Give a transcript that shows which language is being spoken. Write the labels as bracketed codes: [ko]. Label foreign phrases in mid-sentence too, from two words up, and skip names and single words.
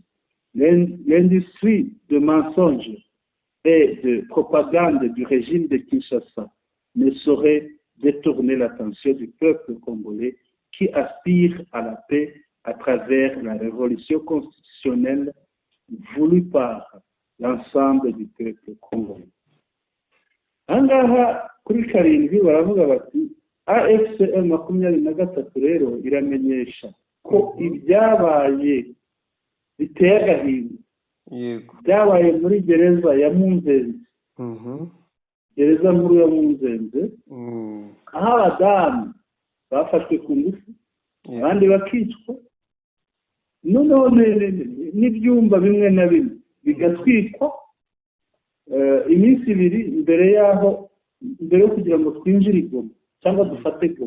[fr] L'industrie de mensonges et de propagande du régime de Kinshasa ne saurait détourner l'attention du peuple congolais qui aspire à la paix à travers la révolution constitutionnelle voulue par l'ensemble du peuple congolais. [rw] Angaha kuri karindwi baravuga bati AFCM 23 rero iramenyesha ko ibyabaye biteye agahinda byabaye muri gereza ya Munzenze, gereza nkuru ya Munzenze, aho abadamu bafashwe ku ngufu abandi bakicwa, noneho n'ibyumba bimwe na bimwe bigatwikwa iminsi 2 mbere yo kugira ngo twinjire Goma cyangwa dufate Goma.